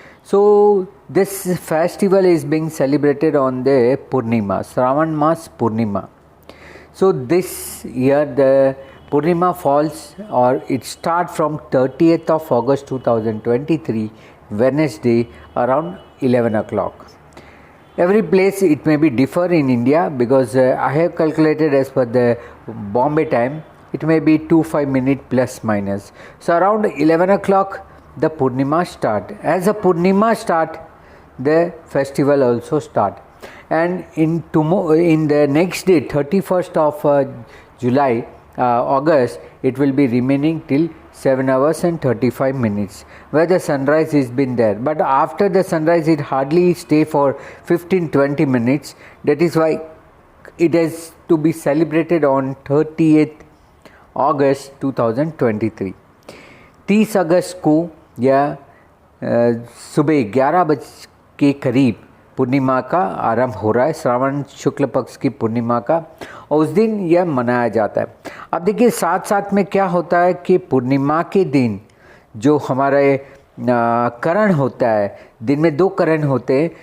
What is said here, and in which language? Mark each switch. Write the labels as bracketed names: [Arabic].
[English] So this festival is being celebrated on the Purnima, Shravan maas Purnima. So this year the Purnima falls, or it starts from 30th of August 2023, Wednesday around 11 o'clock. Every place it may be differ in India, because I have calculated as per the Bombay time, it may be 2-5 minutes plus minus. So around 11 o'clock the Purnima start. As the Purnima start, the festival also start. And in the next day, 31st of July, August, it will be remaining till 7 hours and 35 minutes, where the sunrise has been there. But after the sunrise, it hardly stay for 15-20 minutes. That is why it has to be celebrated on 30th August 2023. [Hindi] 30 अगस्त को या सुबह 11 बजे के करीब पूर्णिमा का आरंभ हो रहा है, श्रावण शुक्ल पक्ष की पूर्णिमा का, और उस दिन यह मनाया जाता है। अब देखिए साथ साथ में क्या होता है कि पूर्णिमा के दिन जो हमारे करण होता है, दिन में 2 करण होते हैं।